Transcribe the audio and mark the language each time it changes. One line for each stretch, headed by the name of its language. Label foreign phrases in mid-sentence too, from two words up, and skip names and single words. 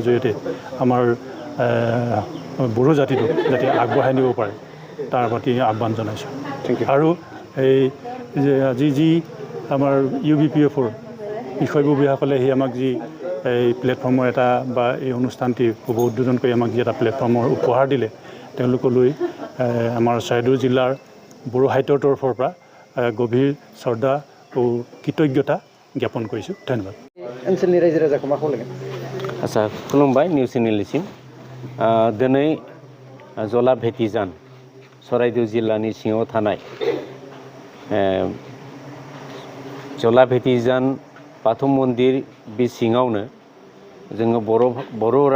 Assamese: জৰিয়তে আমাৰ বড়ো জাতিটোক যাতে আগবঢ়াই নিব পাৰে তাৰ প্ৰতি আহ্বান জনাইছোঁ আৰু এই যে আজি যি আমাৰ UBPFৰ বিষয়ববীয়াসকলে আহি আমাক যি এই প্লেটফৰ্মৰ এটা বা এই অনুষ্ঠানটি শুভ উদ্বোধন কৰি আমাক যি এটা প্লেটফৰ্মৰ উপহাৰ দিলে তেওঁলোকলৈ আমাৰ চৰাইদেউ জিলাৰ বড়ো সাহিত্যৰ তৰফৰ পৰা গভীৰ শ্ৰদ্ধা আৰু কৃতজ্ঞতা জ্ঞাপন কৰিছোঁ ধন্যবাদ
Bodo: ओनसोलनि रायजो राजाखौ मा खावलायगोन आच्चा खुलुमबाय
English: news channel
Bodo: दिनै जला भेटिजान चराइदेउ जिल्लानि सिङाव थानाय जला भेटिजान बाथौ मन्दिर बे सिङावनो जोङो बर' राव